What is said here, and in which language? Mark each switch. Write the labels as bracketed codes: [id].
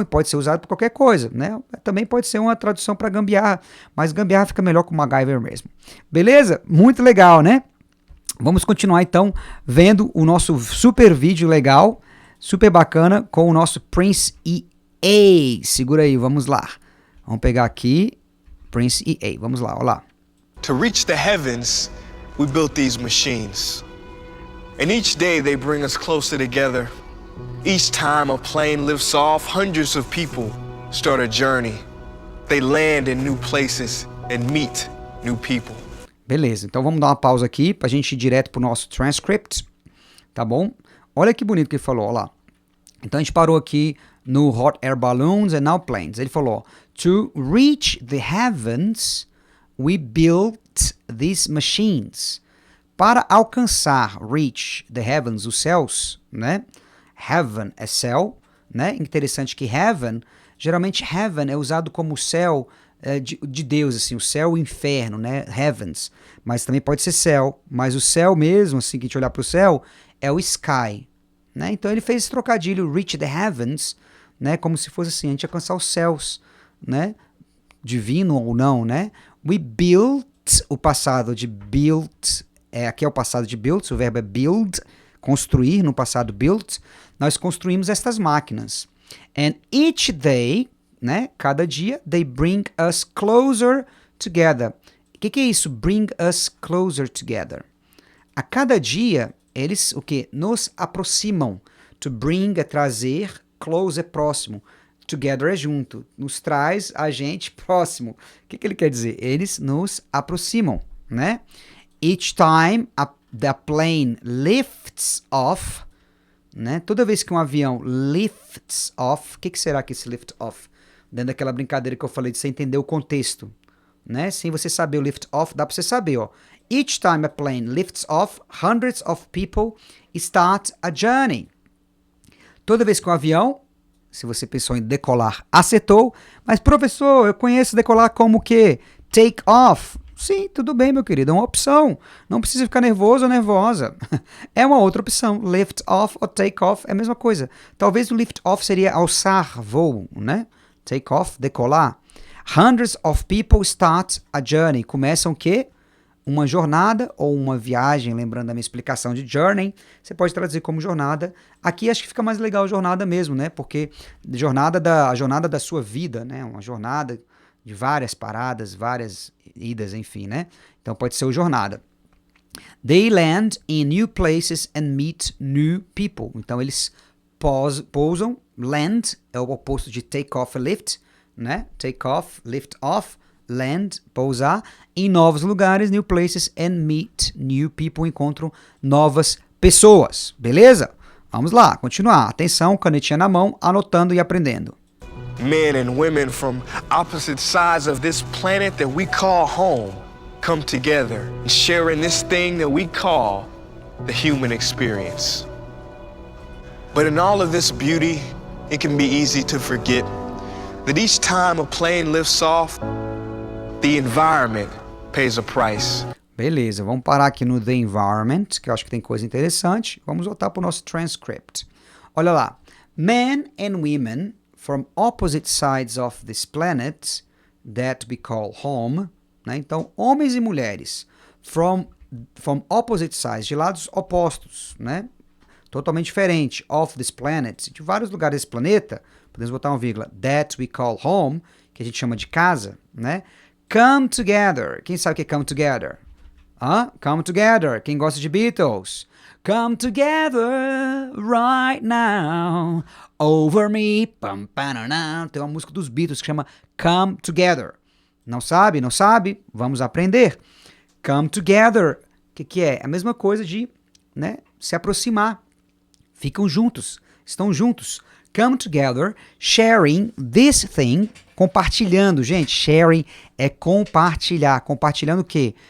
[pt] E pode ser usado para qualquer coisa, né? Também pode ser uma tradução para gambiarra, mas gambiarra fica melhor com o MacGyver mesmo. Beleza? Muito legal, né? Vamos continuar então vendo o nosso super vídeo legal, super bacana, com o nosso Prince EA. Segura aí, vamos lá. Vamos pegar aqui, Prince EA. Vamos lá, olha lá. [en] To reach the heavens, we built these machines. And each day they bring us closer together. Each time a plane lifts off, hundreds of people start a journey. They land in new places and meet new people. [pt] Beleza, então vamos dar uma pausa aqui pra gente ir direto pro nosso transcript, tá bom? Olha que bonito que ele falou, olha lá. Então a gente parou aqui no [en] hot air balloons and now planes. [pt] Ele falou, [en] to reach the heavens, we built these machines. [pt] Para alcançar, [en] reach the heavens, [pt] os céus, né? Heaven é céu, né? Interessante que heaven, geralmente heaven é usado como céu de Deus, assim, o céu e o inferno, né? Heavens. Mas também pode ser céu. Mas o céu mesmo, assim, que a gente olhar para o céu, é o sky, né? Então ele fez esse trocadilho, [en] reach the heavens, [pt] né? Como se fosse assim, a gente alcançar os céus, né? Divino ou não, né? [en] We built, [pt] o passado de built, aqui é o passado de built, o verbo é build, construir, no passado built, nós construímos estas máquinas. [en] And each day, [pt] né, cada dia, [en] they bring us closer together. [pt] O que é isso? [en] Bring us closer together. [pt] A cada dia, eles, o que? Nos aproximam. To bring é trazer, close é próximo. Together é junto, nos traz a gente próximo. O que ele quer dizer? Eles nos aproximam, né? [en] Each time the plane lifts off, né? [pt] Toda vez que um avião [en] lifts off, [pt] o que será que esse lift off? Dentro daquela brincadeira que eu falei de você entender o contexto, né? Sem você saber o lift off, dá para você saber, ó. [en] Each time a plane lifts off, hundreds of people start a journey. [pt] Toda vez que um avião, se você pensou em decolar, acertou. Mas, professor, eu conheço decolar como o quê? [en] Take off. [pt] Sim, tudo bem, meu querido, é uma opção. Não precisa ficar nervoso ou nervosa. É uma outra opção. Lift off ou take off é a mesma coisa. Talvez o lift off seria alçar voo, né? Take off, decolar. [en] Hundreds of people start a journey. [pt] Começam o quê? Uma jornada ou uma viagem, lembrando da minha explicação de journey, você pode traduzir como jornada. Aqui acho que fica mais legal jornada mesmo, né? Porque a jornada da sua vida, né? Uma jornada de várias paradas, várias idas, enfim, né? Então pode ser o jornada. [en] They land in new places and meet new people. [pt] Então eles pousam, land é o oposto de take off e lift, né? Take off, lift off. Land, pousar, em novos lugares, [en] new places, and meet new people, [pt] encontram novas pessoas, beleza? Vamos lá, continuar. Atenção, canetinha na mão, anotando e aprendendo. [en] Men and women from opposite sides of this planet that we call home come together and share in this thing that we call the human experience. But in all of this beauty, it can be easy to forget that each time a plane lifts off, the environment pays a price. [pt] Beleza, vamos parar aqui no The Environment, que eu acho que tem coisa interessante. Vamos voltar para o nosso transcript. Olha lá. [en] Men and women from opposite sides of this planet that we call home, né? [pt] Então, homens e mulheres [en] from opposite sides, [pt] de lados opostos, né? Totalmente diferente, [en] of this planet, [pt] de vários lugares desse planeta, podemos botar uma vírgula, [en] that we call home, [pt] que a gente chama de casa, né? [en] Come together. [pt] Quem sabe o que é come together? Come together. Quem gosta de Beatles? [en] Come together right now over me. Pam, pananã. [pt] Tem uma música dos Beatles que chama Come Together. Não sabe? Não sabe? Vamos aprender. [en] Come together. [pt] O que é? É a mesma coisa de, né, se aproximar. Ficam juntos. Estão juntos. [en] Come together, sharing this thing, [pt] compartilhando, gente, sharing é compartilhar, compartilhando o quê?